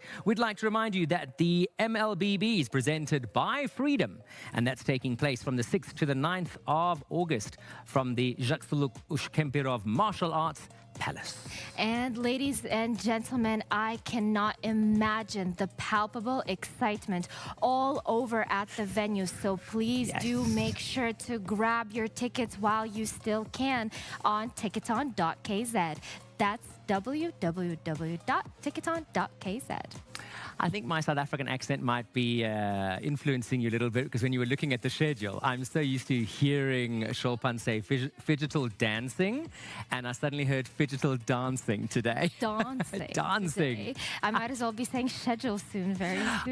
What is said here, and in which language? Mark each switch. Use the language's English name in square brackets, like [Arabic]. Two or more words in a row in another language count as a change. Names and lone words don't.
[English] We'd like to remind you that the MLBB is presented by Freedom, and that's taking place from the 6th to the 9th of August from the Jaksuluk Ushkempirov Martial Arts Palace. And ladies and gentlemen, I cannot imagine the palpable excitement all over at the venue. So please do make sure to grab your tickets while you still can on ticketon.kz. That's www.ticketon.kz. I think my South African accent might be influencing you a little bit, because when you were looking at the schedule, I'm so used to hearing Shulpan say Phygital Dancing, and I suddenly heard Phygital Dancing today. Dancing. Dancing. Today. I might as well be saying schedule soon, very soon.